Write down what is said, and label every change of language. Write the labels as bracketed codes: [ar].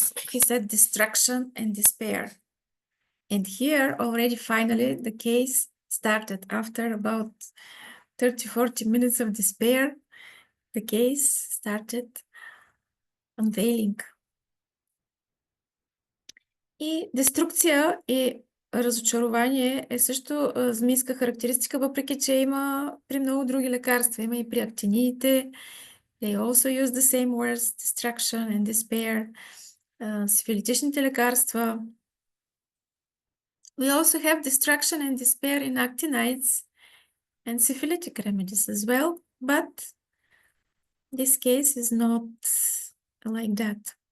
[en] He said destruction and despair. And here already finally the case started after about 30-40 minutes of despair. The case started unveiling. [bg] И деструкция и разочарование е също змийска характеристика, въпреки че има при много други лекарства. Има и при актиниите. [en] They also use the same words, destruction and despair. [bg] Сифилитичните лекарства. [en] We also have destruction and despair in actinides and syphilitic remedies as well, but this case is not like that.